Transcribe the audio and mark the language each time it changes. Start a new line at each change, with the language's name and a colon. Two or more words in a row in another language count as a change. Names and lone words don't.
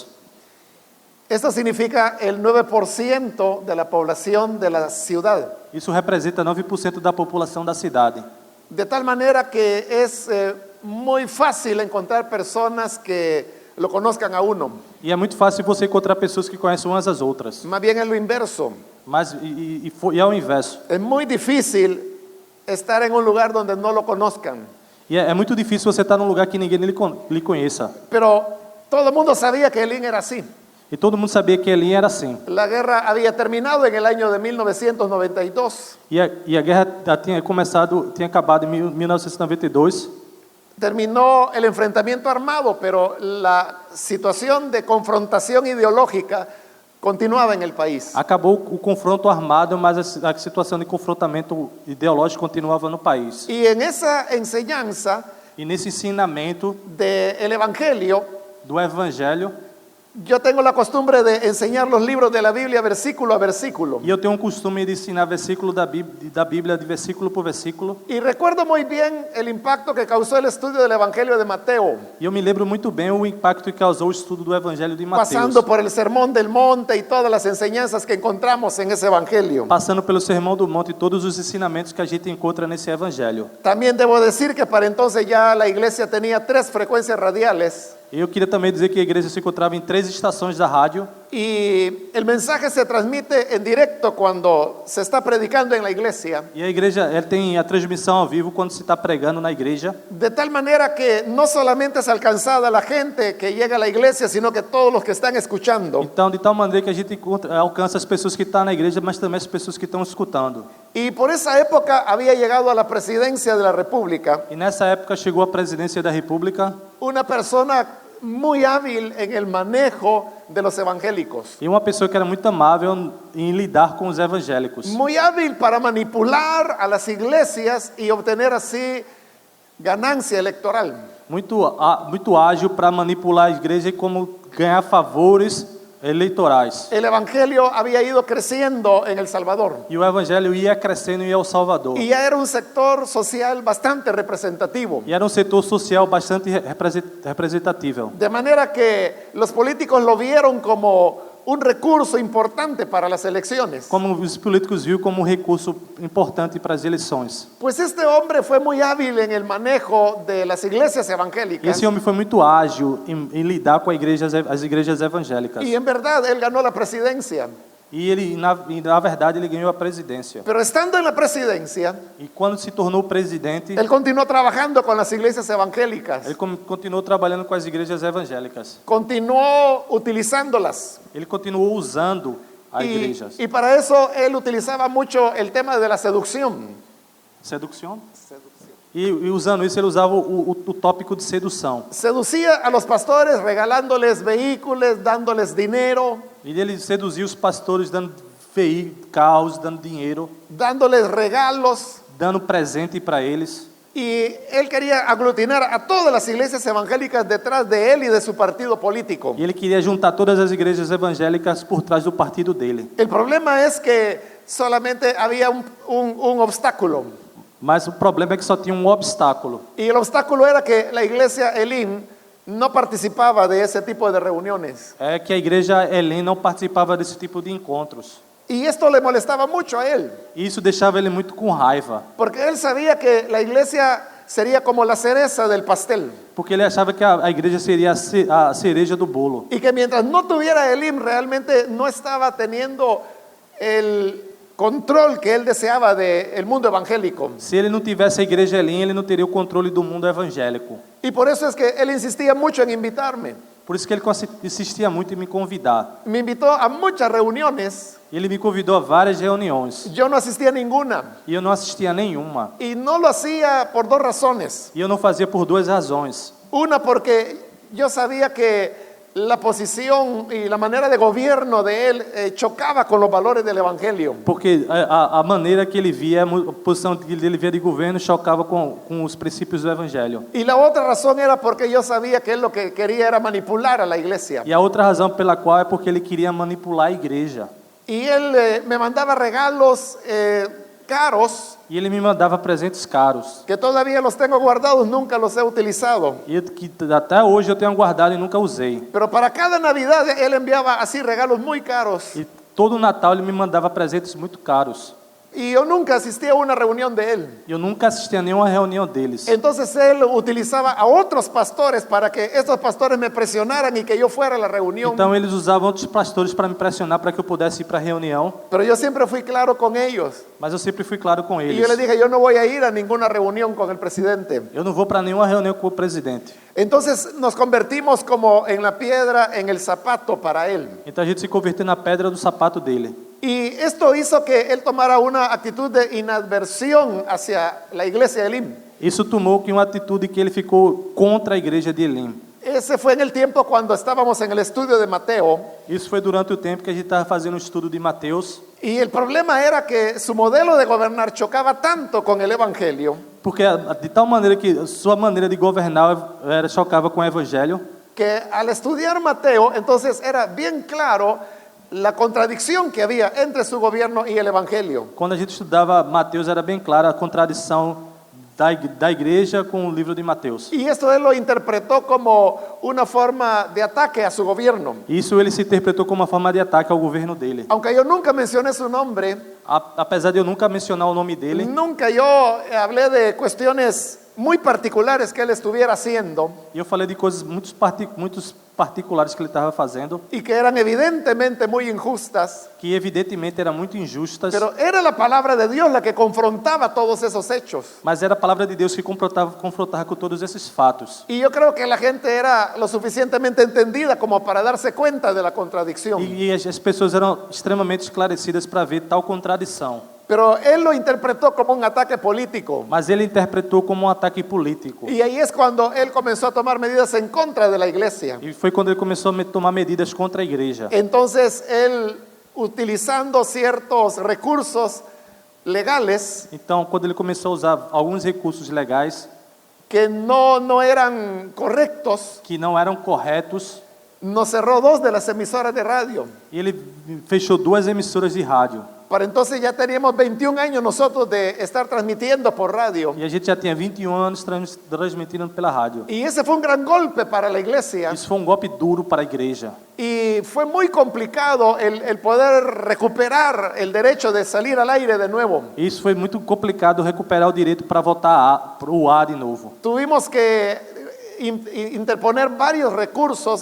Spanish: Esto significa el 9% de la población de la ciudad.
Portuguese: Isso representa 9% da população da cidade.
Spanish: De tal manera que es muy fácil encontrar personas que lo conozcan a uno.
Portuguese: E é muito fácil você encontrar pessoas que conhecem umas às outras.
Spanish: Más bien es lo inverso.
Portuguese: Mas e é o inverso.
Spanish: Es muy difícil estar en un lugar donde no lo conozcan.
Portuguese: E é muito difícil você estar num lugar que ninguém lhe conheça.
Spanish: Pero todo el mundo sabía que Elín era así.
Portuguese: E todo mundo sabia que Elin era assim.
Spanish: La guerra había terminado en el año de 1992.
Portuguese: E a guerra já tinha começado, tinha acabado em 1992.
Spanish: Terminó el enfrentamiento armado, pero la situación de confrontación ideológica continuaba en el país.
Portuguese: Acabou o confronto armado, mas a situação de confrontamento ideológico continuava no país.
Spanish: Y en esa enseñanza
Portuguese: E nesse ensinamento
Spanish: del Evangelio,
Portuguese: do Evangelho,
Spanish: Yo tengo la costumbre de enseñar los libros de la Biblia versículo a versículo.
Portuguese: E eu tenho um costume de ensinar versículo da Bíblia de versículo por versículo.
Spanish: Y recuerdo muy bien el impacto que causó el estudio del Evangelio de Mateo,
Portuguese: E eu me lembro muito bem o impacto que causou o estudo do Evangelho de Mateus.
Spanish: pasando por el Sermón del Monte y todas las enseñanzas que encontramos en ese Evangelio.
Portuguese: Passando pelo Sermão do Monte e todos os ensinamentos que a gente encontra nesse Evangelho.
Spanish: También debo decir que para entonces ya la iglesia tenía 3 frecuencias radiales.
Portuguese: E eu queria também dizer que a igreja se encontrava em 3 estações da rádio.
Spanish: Y el mensaje se transmite en directo cuando se está predicando en la iglesia,
Portuguese: E a igreja ela tem a transmissão ao vivo quando se está pregando na igreja.
Spanish: de tal manera que no solamente es alcanzada la gente que llega a la iglesia, sino que todos los que están escuchando.
Portuguese: Então, de tal maneira que a gente alcança as pessoas que estão na igreja, mas também as pessoas que estão escutando.
Spanish: Y por esa época había llegado a la presidencia de la República
Portuguese: E nessa época chegou a presidência da República
Spanish: una persona muy hábil en el manejo de los evangélicos,
Portuguese: e uma pessoa que era muito amável em lidar com os evangélicos.
Spanish: muy hábil para manipular a las iglesias y obtener así ganancia electoral.
Portuguese: Muito ágil para manipular a igreja e como ganhar favores eleitorais.
Spanish: El evangelio había ido creciendo en El Salvador
Portuguese: E o evangelho ia crescendo em El Salvador.
Spanish: y ya era un sector social bastante representativo.
Portuguese: E era um setor social bastante representativo.
Spanish: De manera que los políticos lo vieron como un recurso importante para las elecciones.
Portuguese: Como os políticos viram como um recurso importante para as eleições.
Spanish: Pues este hombre fue muy hábil en el manejo de las iglesias evangélicas
Portuguese: Esse homem foi muito ágil em lidar com as igrejas evangélicas.
Spanish: y en verdad él ganó la presidencia.
Portuguese: E ele, na verdade, ele ganhou a presidência.
Spanish: Pero estando en la presidencia,
Portuguese: E quando se tornou presidente,
Spanish: él continuó trabajando con las iglesias evangélicas,
Portuguese: ele continuou trabalhando com as igrejas evangélicas.
Spanish: continuó utilizándolas.
Portuguese: Ele continuou usando as igrejas.
Spanish: Y para eso él utilizaba mucho el tema de la seducción.
Portuguese: Sedução? E usando isso, ele usava o tópico de sedução.
Spanish: Seducía a los pastores regalándoles vehículos, dándoles dinero,
Portuguese: E ele seduzia os pastores dando carros, dando dinheiro,
Spanish: dándoles regalos.
Portuguese: dando presente para eles.
Spanish: Y él quería aglutinar a todas las iglesias evangélicas detrás de él y de su partido político.
Portuguese: E ele queria juntar todas as igrejas evangélicas por trás do partido dele.
Spanish: El problema es que solamente había un obstáculo.
Portuguese: Mas o problema é que só tinha um obstáculo.
Spanish: Y el obstáculo era que la iglesia Elim no participaba de ese tipo de reuniones.
Portuguese: É que a igreja Elim não participava desse tipo de encontros.
Spanish: Y esto le molestaba mucho a él,
Portuguese: E isso deixava ele muito com raiva.
Spanish: porque él sabía que la iglesia sería como la cereza del pastel.
Portuguese: Porque ele achava que a igreja seria a cereja do bolo.
Spanish: Y que mientras no tuviera Elim, realmente no estaba teniendo el control que él deseaba del mundo evangélico.
Portuguese: Se ele não tivesse a igreja Elim, ele não teria o controle do mundo evangélico.
Spanish: Y por eso es que él insistía mucho en invitarme.
Portuguese: Por isso que ele insistia muito em me convidar.
Spanish: Me invitó a muchas reuniones.
Portuguese: E ele me convidou a várias reuniões.
Spanish: Yo no asistía a ninguna.
Portuguese: E eu não assistia a nenhuma.
Spanish: Y no lo hacía por 2 razones.
Portuguese: E eu não fazia por 2 razões.
Spanish: Una, porque yo sabía que la posición y la manera de gobierno de él chocaba con los valores del evangelio.
Portuguese: Porque a maneira que ele via, a posição que ele via de governo chocava com os princípios do evangelho.
Spanish: Y la otra razón era porque yo sabía que él lo que quería era manipular a la iglesia.
Portuguese: E a outra razão pela qual é porque ele queria manipular a igreja.
Spanish: Y él me mandaba regalos caros
Portuguese: E ele me mandava presentes caros.
Spanish: que todavía los tengo guardados, nunca los he utilizado.
Portuguese: E que até hoje eu tenho guardado e nunca usei.
Spanish: Pero para cada Navidad él enviaba así regalos muy caros.
Portuguese: E todo Natal ele me mandava presentes muito caros.
Spanish: Y yo nunca asistí a una reunión de él.
Portuguese: E eu nunca assisti a nenhuma reunião deles.
Spanish: Entonces él utilizaba a otros pastores para que estos pastores me presionaran y que yo fuera a la reunión.
Portuguese: Então eles usavam outros pastores para me pressionar para que eu pudesse ir para a reunião.
Spanish: Pero yo siempre fui claro con ellos.
Portuguese: Mas eu sempre fui claro com
Spanish: Y
Portuguese: eles.
Spanish: yo les dije, yo no voy a ir a ninguna reunión con el presidente.
Portuguese: Eu não vou para nenhuma reunião com o presidente.
Spanish: Entonces nos convertimos como en la piedra en el zapato para él.
Portuguese: Então a gente se converteu na pedra do sapato dele.
Spanish: Y esto hizo que él tomara una actitud de inadversión hacia la iglesia de Elim.
Portuguese: Isso tomou que uma atitude que ele ficou contra a igreja de Elim.
Spanish: Ese fue en el tiempo cuando estábamos en el estudio de Mateo.
Portuguese: Isso foi durante o tempo que a gente estava fazendo um estudo de Mateus.
Spanish: Y el problema era que su modelo de gobernar chocaba tanto con el evangelio
Portuguese: Porque de tal maneira que sua maneira de governar chocava com o evangelho,
Spanish: que al estudiar Mateo, entonces era bien claro la contradicción que había entre su gobierno y el Evangelio.
Portuguese: Quando a gente estudava Mateus, era bem clara a contradição da igreja com o livro de Mateus.
Spanish: Y esto él lo interpretó como una forma de ataque a su gobierno.
Portuguese: Isso ele se interpretou como uma forma de ataque ao governo dele.
Spanish: Aunque yo nunca mencioné su nombre,
Portuguese: Apesar de eu nunca mencionar o nome dele,
Spanish: nunca yo hablé de cuestiones muy particulares que él estuviera haciendo
Portuguese: e eu falei de coisas muito particulares que ele estava fazendo,
Spanish: y que eran evidentemente muy injustas,
Portuguese: que evidentemente eram muito injustas,
Spanish: pero era la palabra de Dios la que confrontaba todos esos hechos.
Portuguese: mas era a palavra de Deus que confrontava com todos esses fatos.
Spanish: Y yo creo que la gente era lo suficientemente entendida como para darse cuenta de la contradicción.
Portuguese: E as pessoas eram extremamente esclarecidas para ver tal contradição.
Spanish: Pero él lo interpretó como un ataque político.
Portuguese: Mas ele interpretou como um ataque político.
Spanish: Y ahí es cuando él comenzó a tomar medidas en contra de la iglesia.
Portuguese: E foi quando ele começou a tomar medidas contra a igreja.
Spanish: Entonces él, utilizando ciertos recursos legales
Portuguese: Então, quando ele começou a usar alguns recursos legais
Spanish: que no eran correctos,
Portuguese: que não eram corretos,
Spanish: nos cerró 2 de las emisoras de radio.
Portuguese: e ele fechou 2 emissoras de rádio.
Spanish: Para entonces ya teníamos 21 años nosotros de estar transmitiendo por radio.
Portuguese: E a gente já tinha 21 anos transmitindo pela rádio.
Spanish: Y ese fue un gran golpe para la iglesia.
Portuguese: Isso foi um golpe duro para a igreja.
Spanish: Y fue muy complicado el poder recuperar el derecho de salir al aire de nuevo.
Portuguese: Isso foi muito complicado recuperar o direito para voltar para o ar de novo.
Spanish: Tuvimos que interponer varios recursos